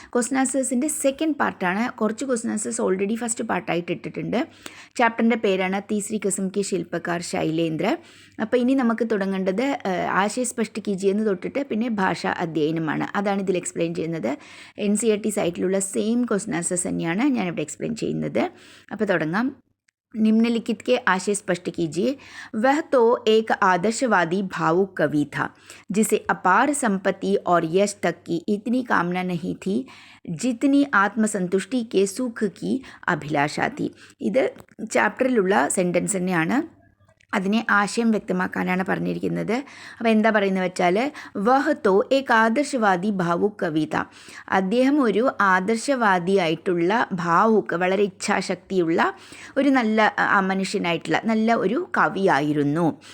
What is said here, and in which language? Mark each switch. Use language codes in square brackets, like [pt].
[ml] Question ആൻസേഴ്സിൻ്റെ second പാർട്ടാണ്. കുറച്ച് question answers already first പാർട്ടായിട്ട് ഇട്ടിട്ടുണ്ട്. ചാപ്റ്ററിൻ്റെ പേരാണ് തീസരി കിസ്ം കി ശില്പകാർ ശൈലേന്ദ്ര. അപ്പോൾ ഇനി നമുക്ക് തുടങ്ങേണ്ടത് [hi] ആശയ സ്പഷ്ട് കീജിയെ [ml] എന്ന് തൊട്ടിട്ട് പിന്നെ ഭാഷാ അധ്യയനമാണ്. അതാണ് ഇതിൽ എക്സ്പ്ലെയിൻ ചെയ്യുന്നത്. NCERT സൈറ്റിലുള്ള സെയിം ക്വസ്റ്റൻ ആൻസേഴ്സ് തന്നെയാണ് ഞാനിവിടെ എക്സ്പ്ലെയിൻ ചെയ്യുന്നത്. അപ്പോൾ തുടങ്ങാം. [hi] निम्नलिखित के आशय स्पष्ट कीजिए। वह तो एक आदर्शवादी भावुक कवि था जिसे अपार संपत्ति और यश तक की इतनी कामना नहीं थी जितनी आत्मसंतुष्टि के सुख की अभिलाषा थी. [ml] ഇത് ചാപ്റ്ററിലുള്ള സെൻറ്റൻസ് തന്നെയാണ്. അതിനെ ആശയം വ്യക്തമാക്കാനാണ് പറഞ്ഞിരിക്കുന്നത്. അപ്പോൾ എന്താ പറയുന്നത് വെച്ചാൽ [hi] വഹ് തോ ഏക് ആദർശവാദി ഭാവുക് കവിത, [ml] അദ്ദേഹം ഒരു ആദർശവാദിയായിട്ടുള്ള ഭാവുക്, വളരെ ഇച്ഛാശക്തിയുള്ള ഒരു നല്ല മനുഷ്യനായിട്ടുള്ള നല്ല ഒരു കവിയായിരുന്നു.